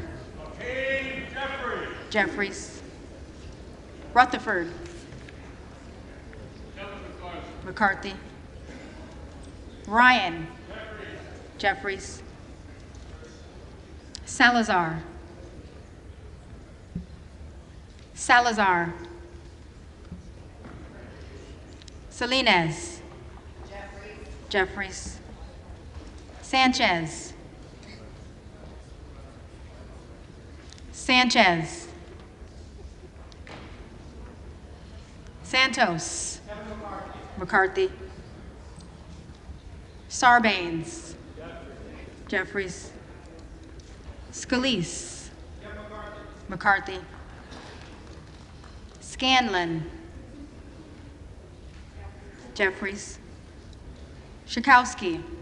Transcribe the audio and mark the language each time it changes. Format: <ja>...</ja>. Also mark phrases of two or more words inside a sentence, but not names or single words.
<en>Hakeem Jeffries. Jeffries. Rutherford. McCarthy. Ryan. Jeffries. Salazar. Salazar. Salinas. Jeffries. Sanchez. Sanchez. Santos. McCarthy. Sarbanes. Jeffries. Scalise. McCarthy. Scanlon. Jeffries. Schakowsky.</en>